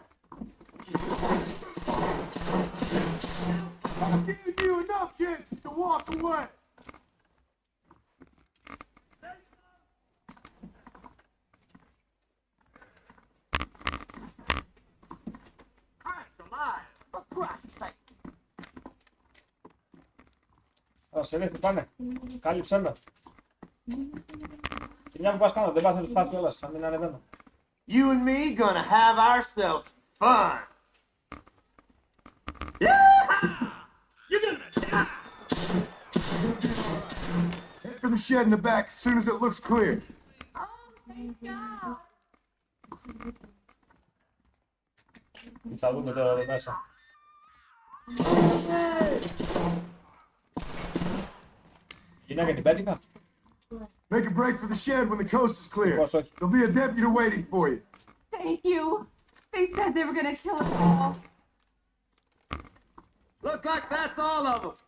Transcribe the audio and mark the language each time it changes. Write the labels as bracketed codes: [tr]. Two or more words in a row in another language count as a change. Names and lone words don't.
[en] I'm giving you enough chances to walk away. Christ alive. For Christ's sake. [el] Σε ρίχνει, πάνε. Κάλυψέ με. Και μια που πας πάνω, δεν πας να τους πάρεις κιόλας, να μην ανεβαίνω. [en] You and me gonna have ourselves fun. You're gonna die. Head for the shed in the back as soon as it looks clear. [el] Τι θα δούμε τώρα εδώ μέσα. Γυναίκα την πέτυχα. [en] Make a break for the shed when the coast is clear. [el] Πώς όχι. [en] There'll be a deputy waiting for you. Thank you. They said they were gonna kill us all. Looks like that's all of them.